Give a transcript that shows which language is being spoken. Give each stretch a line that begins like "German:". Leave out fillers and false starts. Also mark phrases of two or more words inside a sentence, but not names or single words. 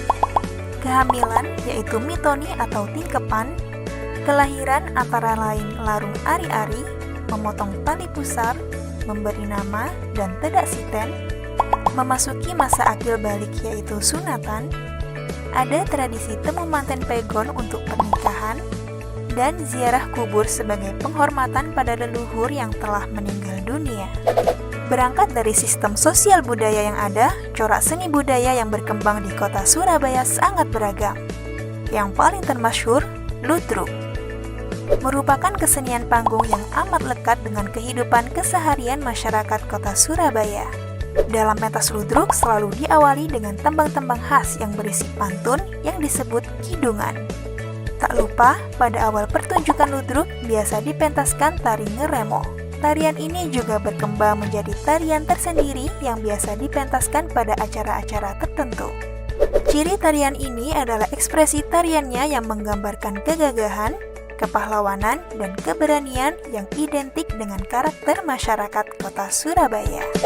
Indonesian: Kehamilan, yaitu mitoni atau tingkepan, kelahiran antara lain larung ari-ari, memotong tali pusar, memberi nama, dan
Javanese: tedak siten,
Indonesian: memasuki masa akil balik yaitu sunatan, ada tradisi
Javanese: temu manten
Indonesian: pegon untuk pernikahan, dan ziarah kubur sebagai penghormatan pada leluhur yang telah meninggal dunia. Berangkat dari sistem sosial budaya yang ada, corak seni budaya yang berkembang di kota Surabaya sangat beragam. Yang paling termasyhur, ludruk, merupakan kesenian panggung yang amat lekat dengan kehidupan keseharian masyarakat kota Surabaya. Dalam pentas ludruk selalu diawali dengan tembang-tembang khas yang berisi pantun yang disebut kidungan. Tak lupa, pada awal pertunjukan ludruk biasa dipentaskan tari ngeremo. Tarian ini juga berkembang menjadi tarian tersendiri yang biasa dipentaskan pada acara-acara tertentu. Ciri tarian ini adalah ekspresi tariannya yang menggambarkan kegagahan, kepahlawanan, dan keberanian yang identik dengan karakter masyarakat kota Surabaya.